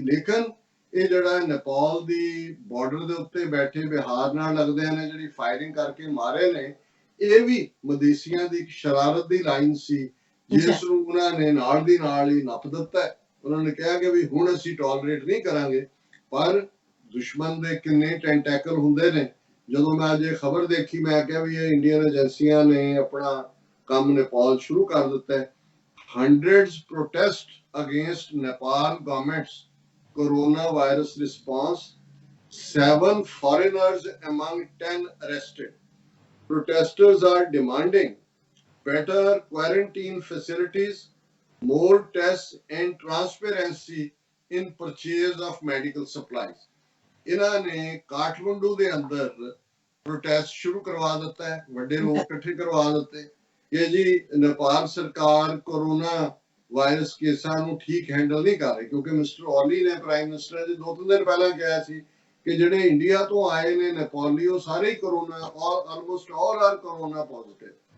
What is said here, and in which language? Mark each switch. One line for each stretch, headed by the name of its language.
Punjabi: ਲੇਕਿਨ ਇਹ ਜਿਹੜਾ ਨੇਪਾਲ ਦੀ ਬਾਰਡਰ ਦੇ ਉੱਤੇ ਬੈਠੇ ਬਿਹਾਰ ਨਾਲ ਲੱਗਦੇ ਨੇ ਜਿਹੜੀ ਫਾਇਰਿੰਗ ਕਰਕੇ ਮਾਰੇ ਨੇ, ਇਹ ਵੀ ਮਦੇਸੀਆਂ ਦੀ ਸ਼ਰਾਰਤ ਦੀ ਲਾਈਨ ਸੀ ਜਿਸ ਨੂੰ ਉਹਨਾਂ ਨੇ ਨਾਲ ਦੀ ਨਾਲ ਹੀ ਨੱਪ ਦਿੱਤਾ। ਉਹਨਾਂ ਨੇ ਕਿਹਾ ਕਿ ਵੀ ਹੁਣ ਅਸੀਂ ਟੋਲਰੇਟ ਨਹੀਂ ਕਰਾਂਗੇ, ਪਰ ਦੁਸ਼ਮਣ ਦੇ ਕਿੰਨੇ ਟੈਂਟੈਕਲ ਹੁੰਦੇ ਨੇ। ਜਦੋਂ ਮੈਂ ਅੱਜ ਇਹ ਖਬਰ ਦੇਖੀ ਮੈਂ ਕਿਹਾ ਵੀ ਇਹ ਇੰਡੀਅਨ ਏਜੰਸੀਆਂ ਨੇ ਆਪਣਾ ਕੰਮ ਨੇਪਾਲ ਸ਼ੁਰੂ ਕਰ ਦਿੱਤਾ ਹੈ।
English: Hundreds protest against Nepal government's coronavirus response. 7 foreigners among 10 arrested. Protesters are demanding better quarantine facilities, more tests and transparency in purchase of medical supplies.
Punjabi: ਇਹਨਾਂ ਨੇ ਕਾਠਮੰਡੂ ਦੇ ਅੰਦਰ ਪ੍ਰੋਟੈਸਟ ਸ਼ੁਰੂ ਕਰਵਾ ਦਿੱਤਾ ਹੈ, ਵੱਡੇ ਲੋਕ ਇਕੱਠੇ ਕਰਵਾ ਦਿੱਤੇ ਕਿ ਜੀ ਨੇਪਾਲ ਸਰਕਾਰ ਕੋਰੋਨਾ ਵਾਇਰਸ ਕੇਸਾਂ ਨੂੰ ਠੀਕ ਹੈਂਡਲ ਨਹੀਂ ਕਰ ਰਹੀ, ਕਿਉਂਕਿ ਮਿਸਟਰ ਓਲੀ ਨੇ ਪ੍ਰਾਈਮ ਮਿਨਿਸਟਰ ਜੀ 2-3 ਦਿਨ ਪਹਿਲਾਂ ਕਿਹਾ ਸੀ ਕਿ ਜਿਹੜੇ ਇੰਡੀਆ ਤੋਂ ਆਏ ਨੇ ਨੇਪਾਲੀ ਉਹ ਸਾਰੇ ਹੀ corona
English: Almost all are corona positive.